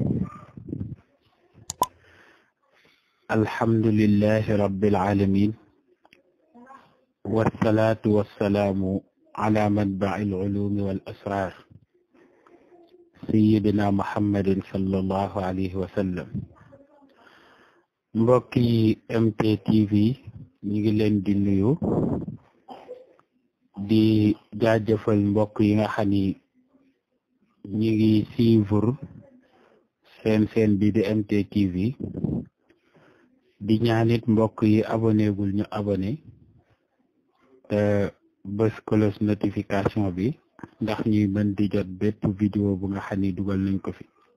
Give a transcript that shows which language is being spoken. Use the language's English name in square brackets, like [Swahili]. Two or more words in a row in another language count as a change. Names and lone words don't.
[Arabic] الحمد لله رب العالمين، والصلاة والسلام على منبع العلوم والأسرار سيدنا محمد صلى الله عليه وسلم. [Wolof] mbokki MTTV ñi ngi leen di nuyu di jaajëfal mbokk yi nga xam ni ñi ngi suivre seen bi di MTTV di ñaanit mbokk yi abonné gul ñu abonné te bës [French] cloche notification [Wolof] bi ndax ñuy mën di jot bépp vidéo bu nga xam ni dugal nañ ko fi.